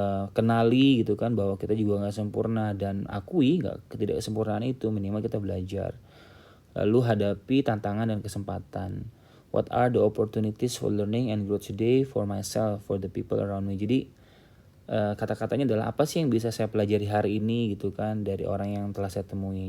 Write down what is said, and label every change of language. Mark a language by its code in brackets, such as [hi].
[id] kenali gitu kan bahwa kita juga nggak sempurna, dan akui nggak ketidaksempurnaan itu, minimal kita belajar. Lalu hadapi tantangan dan kesempatan. [en] What are the opportunities for learning and growth today for myself, for the people around me. [id] Jadi kata-katanya adalah apa sih yang bisa saya pelajari hari ini gitu kan dari orang yang telah saya temui.